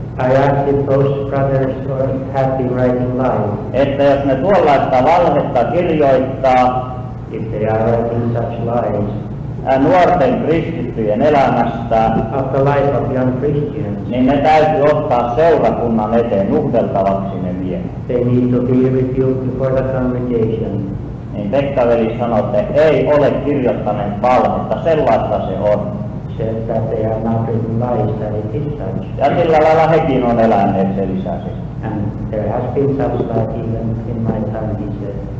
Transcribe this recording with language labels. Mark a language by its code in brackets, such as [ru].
[en] I asked if those brothers had been writing lies. [fi] Että jos ne tuollaista valhetta kirjoittaa [en] If they are writing such lies [fi] nuorten kristittyjen elämästä, [en] of the life of young Christians, [fi] niin ne täytyy ottaa seurakunnan eteen nuhdeltavaksi ne miehet. [en] they need to be rebuked before the congregation. [fi] Niin Pekka-veli sanoi, että ei ole kirjoittaneet valhetta, sellaista se on. [en] Says that they have not written lies, that it is such. [fi] Ja sillä lailla hekin on eläneet, se lisäsi. [en] And there has been such lies even in my time, he said.